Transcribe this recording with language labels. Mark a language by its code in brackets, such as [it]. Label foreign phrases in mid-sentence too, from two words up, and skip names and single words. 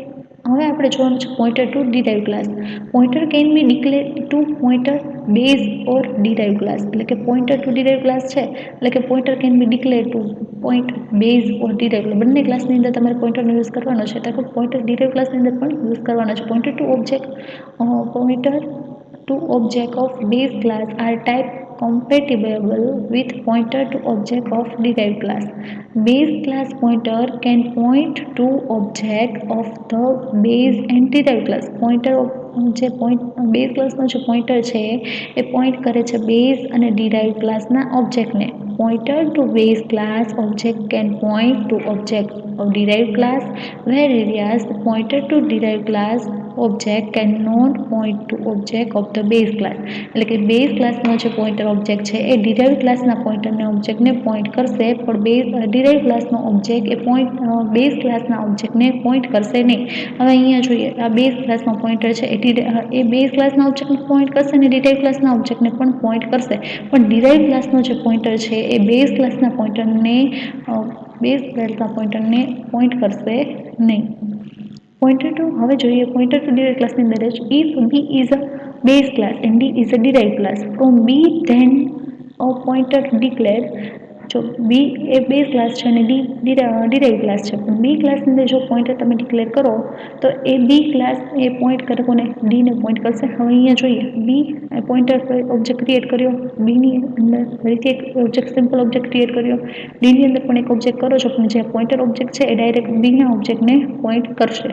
[gu] હવે આપણે જોવાનું છે [en] pointer to derive class. pointer can be declare to pointer base or derive class. [gu] એટલે કે [en] pointer to derive class [gu] છે એટલે કે [en] pointer can be declare to point base or derive. [gu] બંને ક્લાસની અંદર તમારે પોઇન્ટરનો યુઝ કરવાનો છે તો પોઇન્ટર ડિરાઇવ ક્લાસની અંદર પણ યુઝ કરવાનો છે. [en] pointer to object of base class are type compatible with pointer to object of derived class. Base class pointer can point to object of the base and derived class. [gu] Pointer જે બેઝ ક્લાસનો જે પોઇન્ટર છે એ પોઈન્ટ કરે છે બેઝ અને ડિરાઇવ ક્લાસના ઓબ્જેક્ટને. [en] pointer to base class object can point to object of derive class whereas pointer to derived class object cannot point to object of the base class. [gu] એટલે કે બેઝ ક્લાસનો જે પોઇન્ટર ઓબ્જેક્ટ છે એ ડિરાઇવ ક્લાસના પોઇન્ટરને ઓબ્જેક્ટને પોઈન્ટ કરશે પણ ડિરાઇવ ક્લાસનો ઓબ્જેક્ટ એ બેઝ ક્લાસના ઓબ્જેક્ટને પોઈન્ટ કરશે નહીં. હવે અહીંયા જોઈએ આ બેઝ ક્લાસનો પોઇન્ટર છે એ બેઝ ક્લાસના ઓબ્જેક્ટને પોઈન્ટ કરશે અને ડિરાઇવ ક્લાસના ઓબ્જેક્ટને પણ પોઈન્ટ કરશે પણ ડિરાઇવ ક્લાસનો જે પોઇન્ટર છે એ બેઝ ક્લાસના પોઇન્ટરને પોઈન્ટ કરશે નહીં. [en] pointer to [gu] હવે જોઈએ [en] pointer to derive [gu] ક્લાસની અંદર જ [en] if B is a base class and D is a derived class from B then a pointer declare. [gu] જો બી એ બેઝ ક્લાસ છે અને ડી ડિરાઇવ ક્લાસ છે પણ બી ક્લાસની અંદર જો પોઇન્ટર તમે ડિક્લેર કરો તો એ બી ક્લાસ એ પોઈન્ટ કરે કોને, ડીને પોઈન્ટ કરશે. હવે અહીંયા જોઈએ બી પોઇન્ટર ઓબ્જેક્ટ ક્રિએટ કર્યો, બીની અંદર ફરીથી એક ઓબ્જેક્ટ સિમ્પલ ઓબ્જેક્ટ ક્રિએટ કર્યો, ડીની અંદર પણ એક ઓબ્જેક્ટ કરો છો પણ જે પોઇન્ટર ઓબ્જેક્ટ છે એ ડાયરેક્ટ બીના ઓબ્જેક્ટને પોઈન્ટ કરશે.